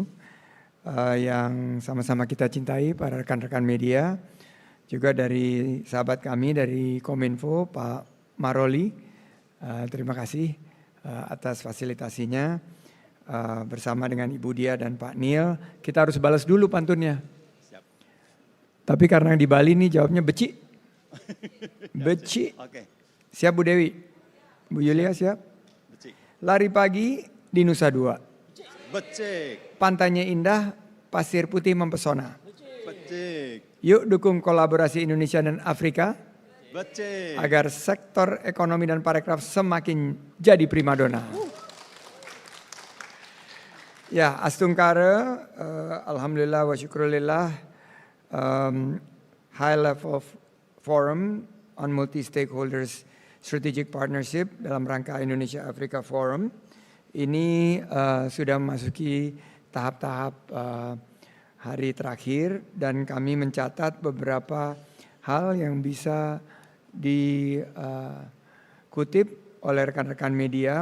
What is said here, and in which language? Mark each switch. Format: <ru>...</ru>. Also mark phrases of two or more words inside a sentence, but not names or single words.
<id>Yang sama-sama kita cintai para rekan-rekan media, juga dari sahabat kami dari Kominfo, Pak Maroli, terima kasih atas fasilitasinya. Bersama dengan Ibu Dia dan Pak Neil, kita harus balas dulu pantunnya. Siap. Tapi karena di Bali nih jawabnya beci. Beci. Oke. Siap Bu Dewi? Bu Yulia siap? Becik. Lari pagi di Nusa Dua. Becik. Pantainya indah, pasir putih mempesona. Becik. Yuk dukung kolaborasi Indonesia dan Afrika. Becik. Agar sektor ekonomi dan parekraf semakin jadi primadona. Ya, astungkara,</id> <ar>الحمد لله والشكر لله,</ar> <en>high level forum on multi-stakeholders strategic partnership</en> <id>dalam rangka Indonesia Africa Forum ini sudah memasuki tahap-tahap hari terakhir dan kami mencatat beberapa hal yang bisa dikutip oleh rekan-rekan media.</id>